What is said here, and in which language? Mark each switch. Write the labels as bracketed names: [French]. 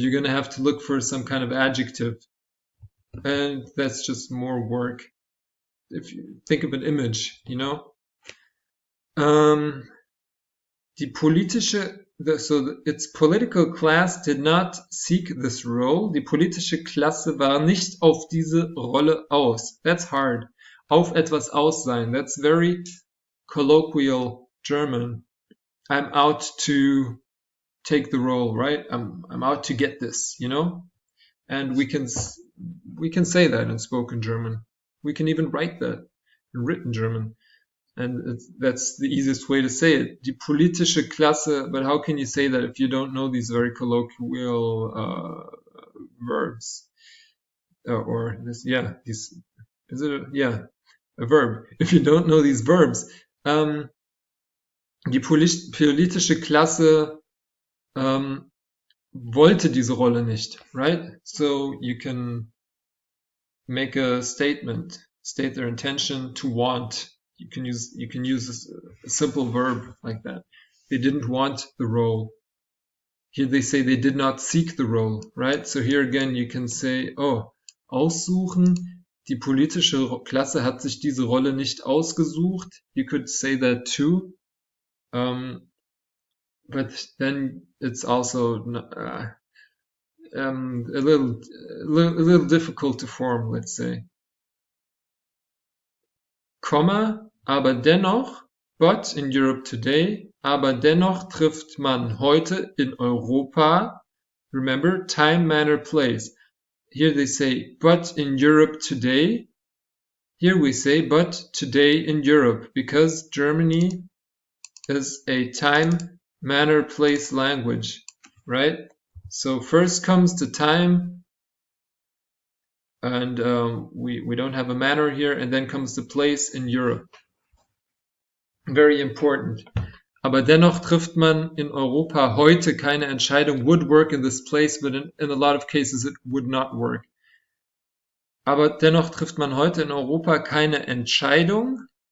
[English] You're going to have to look for some kind of adjective. And that's just more work. If you think of an image, you know? Its political class did not seek this role. [German] Die politische Klasse war nicht auf diese Rolle aus. [English] That's hard. [German] Auf etwas aus sein. [English] That's very colloquial German. I'm out to take the role, right? I'm out to get this, you know? And we can say that in spoken German. We can even write that in written German. And that's the easiest way to say it. [German] Die politische Klasse, [English] but how can you say that if you don't know these very colloquial verbs? Or this, yeah, these, is it a verb? If you don't know these verbs, [German] die politische Klasse wollte diese Rolle nicht, [English] right? So you can make a statement, state their intention to want. You can use a simple verb like that. They didn't want the role. Here they say they did not seek the role, right? So here again you can say, aussuchen. [German] Die politische Klasse hat sich diese Rolle nicht ausgesucht. [English] You could say that too. But then it's also a little difficult to form, let's say. [German] Komma, aber dennoch, [English] but in Europe today, [German] aber dennoch trifft man heute in Europa, [English] remember, time, manner, place. Here they say, but in Europe today. Here we say, but today in Europe, because Germany is a time, manner, place language, right? So first comes the time, and we don't have a manner here, and then comes the place in Europe. Very important. [German] Aber dennoch trifft man in Europa heute keine Entscheidung. [English] Would work in this place, but in a lot of cases it would not work. [German] Aber dennoch trifft man heute in Europa keine Entscheidung.